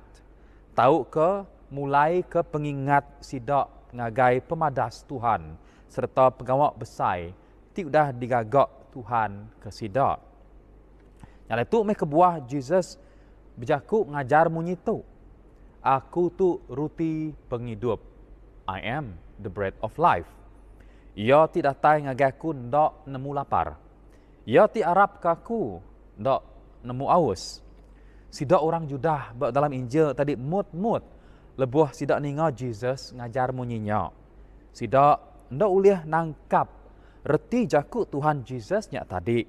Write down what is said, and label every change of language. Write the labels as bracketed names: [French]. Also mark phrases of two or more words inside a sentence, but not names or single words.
[Iban] Tahu ke mulai ke pengingat sidak ngagai pemadas Tuhan serta pegawai besar ti udah digagak Tuhan ke sidak. Yang itu meh kebuah Jesus berjaku ngajar munyi tu. Aku tu ruti penghidup. [English] I am the bread of life. [Iban] Ia ti datai ngagai aku ndak nemu lapar. Ia ti arap ke aku ndak nemu aus. Sidak orang Judah dalam Injil tadi mut-mut lebuh sidak ninga Jesus ngajar munyinya. Sidak ndak uliah nangkap reti jaku Tuhan Jesus nyak tadi.